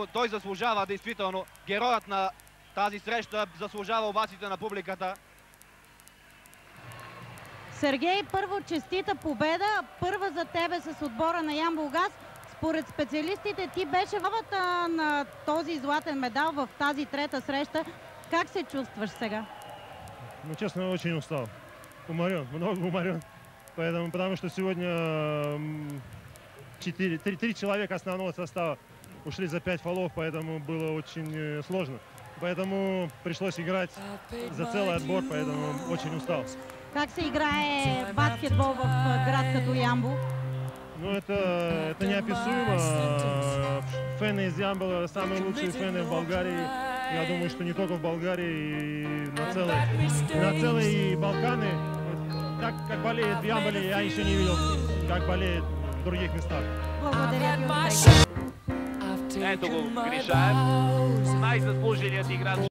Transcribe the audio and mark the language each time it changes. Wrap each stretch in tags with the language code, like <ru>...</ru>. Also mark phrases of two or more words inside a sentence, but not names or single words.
<bg>Той заслужава действително. Героят на тази среща заслужава овациите на публиката. Сергей, първо честита победа, първа за тебе с отбора на Ямбол-Газ. Според специалистите ти беше вавата на този златен медал в тази трета среща. Как се чувстваш сега?</bg> <ru>Ну, честно, очень устал.</ru> <bg>Уморен, много уморен.</bg> <ru>Поэтому, потому что сегодня 3 человека основного состава ушли за 5 фолов, поэтому было очень сложно. Поэтому пришлось играть за целый отбор, поэтому очень устал.</ru> <bg>Как се играе баскетбол в град като Ямбол?</bg> <ru>Ну, это неописуемо. Фены из Ямбола самые лучшие фены в Болгарии. Я думаю, что не только в Болгарии, и на целые Балканы. Так, как болеет в Ямболе, я еще не видел, как болеет в других местах.</ru> <bg>Благодаря ти, успех. Ето го Гришаев, най-заслуженият играч.</bg>